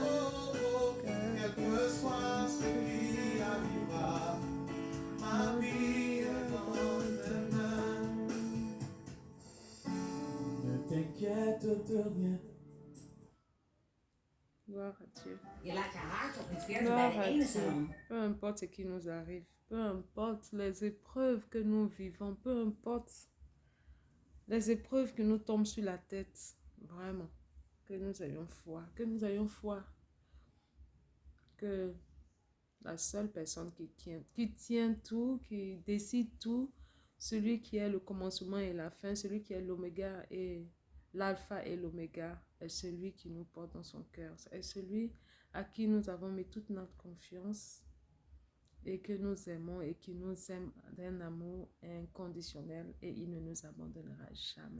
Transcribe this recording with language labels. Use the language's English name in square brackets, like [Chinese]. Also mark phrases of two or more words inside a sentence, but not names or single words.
[French] Oh, oh, quel que soit ce qui arrivera, ma vie est dans tes mains. Ne t'inquiète de rien. Gloire à Dieu. [Dutch] Je laat je haar toch niet verder [French] Gloire [Dutch] bij de [French] à [Dutch] enige [French] Dieu. [Dutch] man. [French] Peu importe ce qui nous arrive, peu importe les épreuves que nous vivons, peu importe les épreuves qui nous tombent sur la tête, vraiment, que nous ayons foi que la seule personne qui tient tout, qui décide tout, celui qui est le commencement et la fin, celui qui est l'oméga et l'alpha et l'oméga, est celui qui nous porte dans son cœur, est celui à qui nous avons mis toute notre confiance et que nous aimons et qui nous aime d'un amour inconditionnel et il ne nous abandonnera jamais.